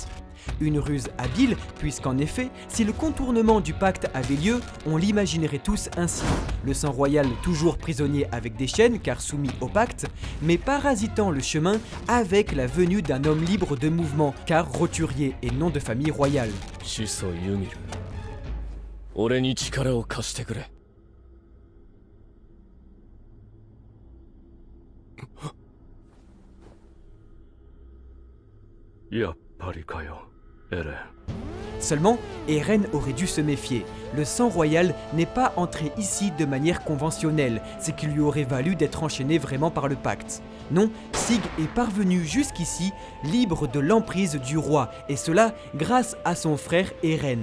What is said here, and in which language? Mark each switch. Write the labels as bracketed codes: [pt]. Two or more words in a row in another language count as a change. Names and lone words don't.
[fr] Une ruse habile, puisqu'en effet, si le contournement du pacte avait lieu, on l'imaginerait tous ainsi. Le sang royal toujours prisonnier avec des chaînes car soumis au pacte, mais parasitant le chemin avec la venue d'un homme libre de mouvement car roturier et non de famille royale. [ja] 始祖ユミル、俺に力を貸してくれ。やっぱりかよ、エレン。 [fr] Seulement, Eren aurait dû se méfier. Le sang royal n'est pas entré ici de manière conventionnelle, ce qui lui aurait valu d'être enchaîné vraiment par le pacte. Non, Sig est parvenu jusqu'ici libre de l'emprise du roi, et cela grâce à son frère Eren.